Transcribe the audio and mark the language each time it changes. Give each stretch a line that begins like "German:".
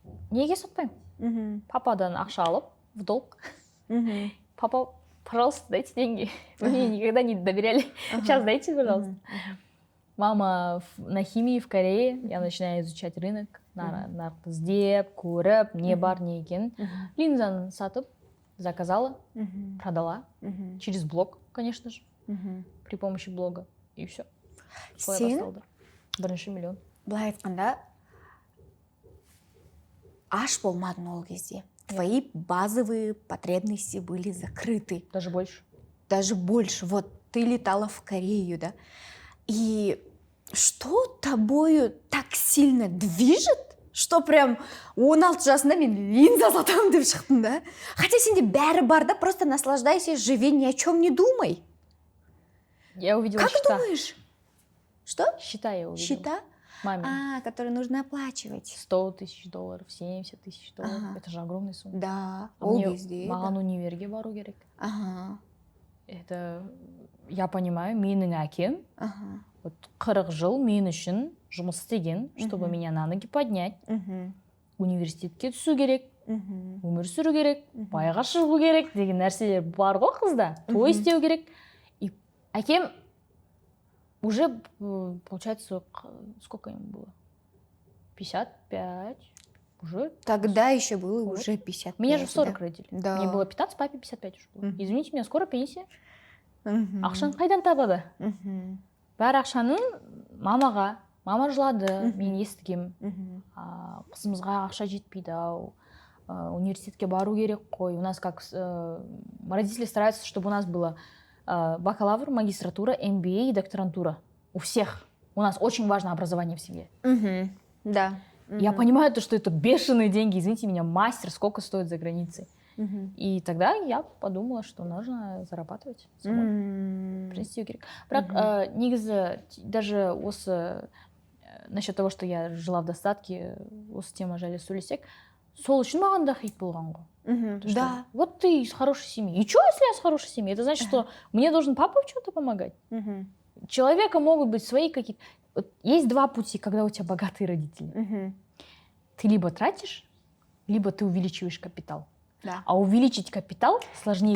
Kazakh: Неге сатпаймын? Пападан ақша алып,
Russian: в долг. Папа, пожалуйста, дайте деньги. Вы мне никогда не доверяли. Сейчас дайте, пожалуйста. Мама на химии в Корее. Я начинаю изучать рынок.
Kazakh: Нарықты іздеп, көріп, не бар, не екен. Линзаны сатып,
Russian: заказала, продала. Через блог, конечно же. При помощи блога. И все.
Kazakh: Сен? Бірінші миллион. Былай айтқанда, аш болмадың ол кезде.
Russian: Твои базовые потребности были закрыты. Даже больше. Даже больше. Вот ты летала в Корею, да? И что тобою так сильно движет, что прям 16
Kazakh: жасында мен линза сатамын деп шықтың, да?
Russian: Хотя
Kazakh: сенде бәрі бар, да?
Russian: Просто наслаждайся, живи, ни о чем не думай. Я увидела как счета. Думаешь? Что? Счета я увидела. Счета? Маме. Которые нужно оплачивать. $100 000, 70 000 долларов. Это же огромная сумма. Да,
Kazakh: маған универге бару керек.
Russian: Это, я понимаю,
Kazakh: менің әкем вот 40 жыл мен үшін жұмыс істеген,
Russian: чтобы меня на ноги поднять.
Kazakh: Университетке түсу керек, өмір сүру керек, байға шығу керек деген нәрселер бар ғой қызда. Той істеу керек.
Russian: И әкем уже, получается, сколько ему было? 55 уже. Тогда еще было уже 55. Меня же в 40 родили. Да. Мне было 15, папе 55 уже было. Извините, у меня скоро пенсия.
Kazakh: Ақшаны қайдан табады? Бәрі ақшаны мама жылады, мен естігем. Қызымызға ақша жетпейді ау. Университетке бару керек қой.
Russian: У нас как родители стараются, чтобы у нас было бакалавр, магистратура, MBA и докторантура. У всех. У нас очень важно образование в семье. Да. Я понимаю, что это бешеные деньги. Извините меня, мастер сколько стоит за границей. И тогда я подумала, что нужно зарабатывать самой.
Kazakh: Принести керек. Бірақ негізі даже осы
Russian: насчет того, что я жила в достатке,
Kazakh: осы тема жайлы сөйлесек, сол үшін маған да хит болған ғой.
Russian: Да. Вот ты из хорошей семьи. И что, если я с хорошей семьи? Это значит, что мне должен папа в чем-то помогать. Человека могут быть свои какие-то... Вот есть два пути, когда у тебя богатые родители. Ты либо тратишь, либо ты увеличиваешь капитал. Да. А увеличить капитал сложнее,